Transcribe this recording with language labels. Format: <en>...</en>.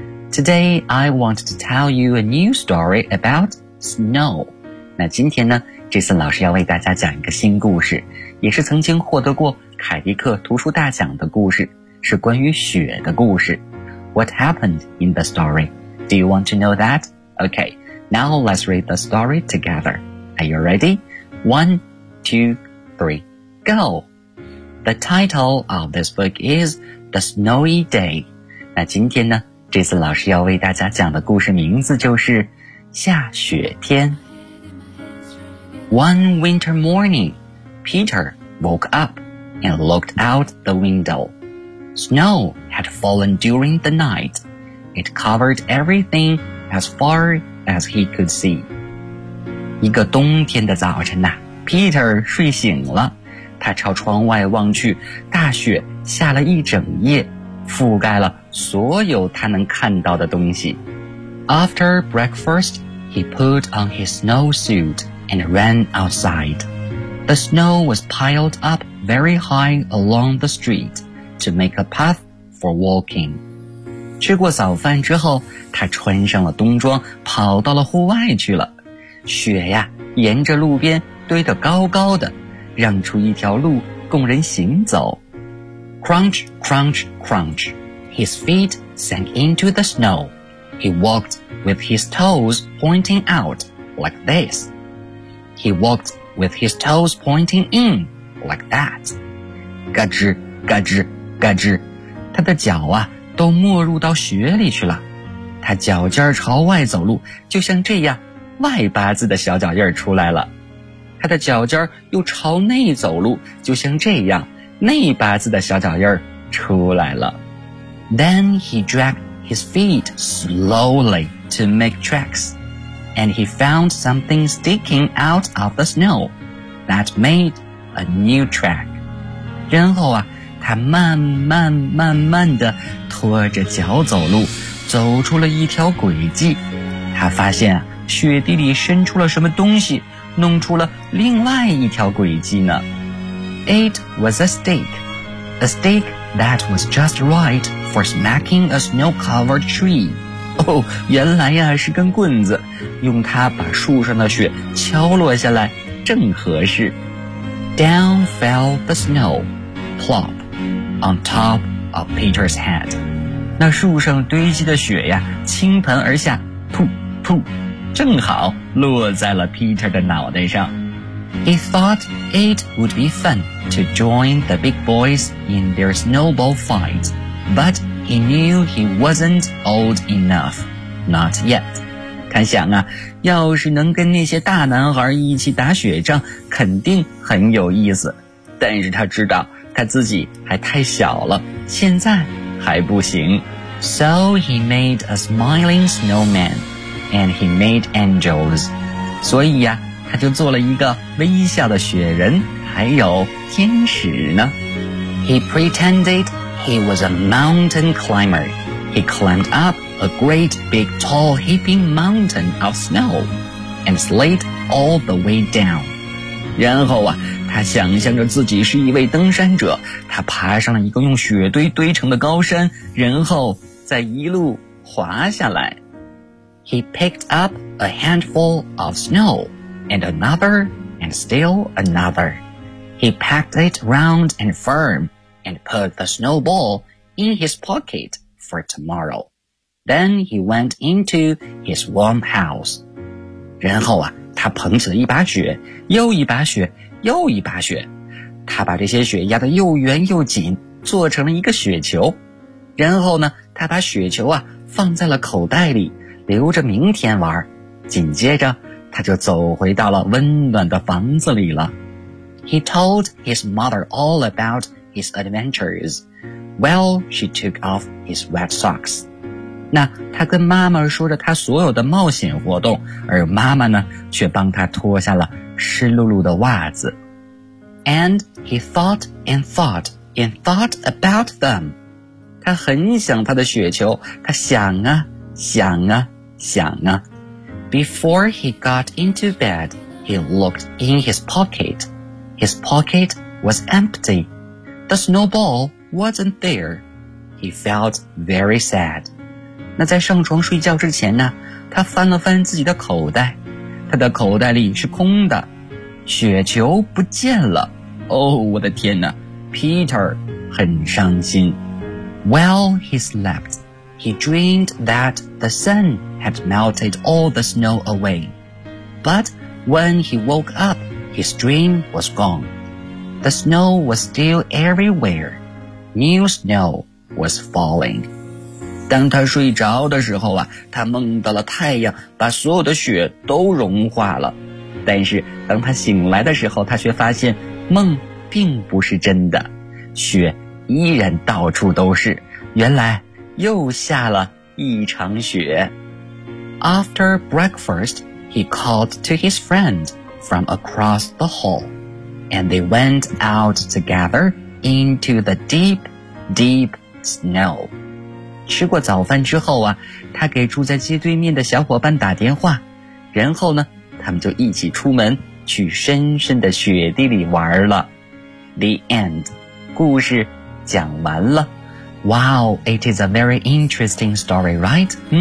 <en>Today I want to tell you a new story about snow.</en> <zh>那今天呢 Jason 老师要为大家讲一个新故事，也是曾经获得过凯迪克图书大奖的故事，是关于雪的故事。</zh> <en>What happened in the story? Do you want to know that? Okay, now let's read the story together. Are you ready? One, two, three, go! The title of this book is The Snowy Day.</en> <zh>那今天呢，这次老师要为大家讲的故事名字就是下雪天。</zh> <en>One winter morning, Peter woke up and looked out the window. Snow had fallen during the night. It covered everything as far as he could see.</en> <zh>一个冬天的早晨Peter 睡醒了。他朝窗外望去，大雪下了一整夜，覆盖了所有他能看到的东西。</zh> <en>After breakfast, he put on his snowsuit and ran outside. The snow was piled up very high along the street to make a path for walking.</en> <zh>吃过早饭之后，他穿上了冬装，跑到了户外去了。雪呀，沿着路边堆得高高的，让出一条路供人行走。</zh> <en>Crunch, crunch, crunch. His feet sank into the snow. He walked with his toes pointing out like this. He walked with his toes pointing in like that.</en> <zh>嘎吱嘎吱嘎吱，他的脚啊都没入到雪里去了。他脚尖朝外走路，就像这样外八字的小脚印出来了。他的脚尖又朝内走路，就像这样内八字的小脚印出来了。</zh> <en>Then he dragged his feet slowly to make tracks, and he found something sticking out of the snow that made a new track.</en> <zh>然后啊，他慢慢慢慢地拖着脚走路，走出了一条轨迹。他发现啊，雪地里伸出了什么东西，弄出了另外一条轨迹呢。</zh> <en>It was a stick that was just right for smacking a snow-covered tree.</en> <zh>哦，原来呀是根棍子，用它把树上的雪敲落下来，正合适。</zh> <en>Down fell the snow, plop, on top of Peter's head.</en> <zh>那树上堆积的雪呀，倾盆而下，噗噗，正好落在了 Peter 的脑袋上。</zh> <en>He thought it would be fun to join the big boys in their snowball fight, but he knew he wasn't old enough. Not yet.</en> <zh>他想啊，要是能跟那些大男孩一起打雪仗，肯定很有意思。但是他知道他自己还太小了，现在还不行。</zh> <en>So he made a smiling snowman, and he made angels.</en> <zh>所以呀，他就做了一个微笑的雪人，还有天使呢。</zh> <en>He pretended he was a mountain climber. He climbed up a great big tall heaping mountain of snow and slid all the way down.</en> <zh>然后啊，他想象着自己是一位登山者，他爬上了一个用雪堆堆成的高山，然后再一路滑下来。</zh> <en>He picked up a handful of snow. And another, and still another. He packed it round and firm, and put the snowball in his pocket for tomorrow. Then he went into his warm house.</en> <zh>然后啊，他捧起了一把雪，又一把雪，又一把雪。他把这些雪压得又圆又紧，做成了一个雪球。然后呢，他把雪球啊，放在了口袋里，留着明天玩。紧接着他就走回到了温暖的房子里了。</zh> <en>He told his mother all about his adventures. Well, she took off his wet socks.</en> <zh>那他跟妈妈说着他所有的冒险活动，而妈妈呢，却帮他脱下了湿漉漉的袜子。</zh> <en>And he thought and thought and thought about them.</en> <zh>他很想他的雪球，他想啊，想啊，想啊。</zh> <en>Before he got into bed, he looked in his pocket. His pocket was empty. The snowball wasn't there. He felt very sad.</en> <zh>那在上床睡觉之前呢，他翻了翻自己的口袋，他的口袋里是空的，雪球不见了。哦，我的天哪， Peter 很伤心。</zh> <en>While he slept, he dreamed that the sun... had melted all the snow away. But when he woke up, his dream was gone. The snow was still everywhere. New snow was falling.</en> <zh>当他睡着的时候啊，他梦到了太阳把所有的雪都融化了。但是当他醒来的时候，他却发现梦并不是真的。雪依然到处都是。原来又下了一场雪。</zh> <en>After breakfast, he called to his friend from across the hall, and they went out together into the deep, deep snow.</en> <zh>吃过早饭之后啊，他给住在街对面的小伙伴打电话，然后呢，他们就一起出门去深深的雪地里玩了。</zh> <en>The end，</en> <zh>故事讲完了。</zh> <en>Wow， it is a very interesting story， right？</en>